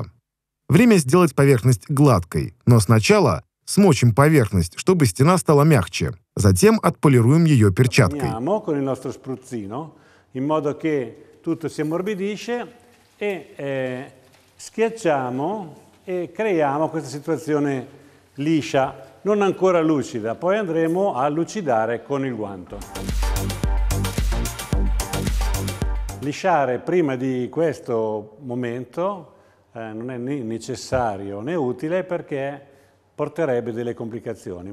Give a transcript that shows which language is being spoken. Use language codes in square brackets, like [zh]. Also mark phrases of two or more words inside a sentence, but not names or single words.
[ru] Время сделать поверхность гладкой, но сначала смочим поверхность, чтобы стена стала мягче. Затем отполируем ее перчаткой. [it] Con il nostro spruzzino, in modo che tutto si ammorbidisce e schiacciamo e creiamo questa situazione liscia, non ancora lucida. Poi andremo a lucidare con il guanto. Lisciare prima di questo momento non è né necessario né utile perché porterebbe delle complicazioni.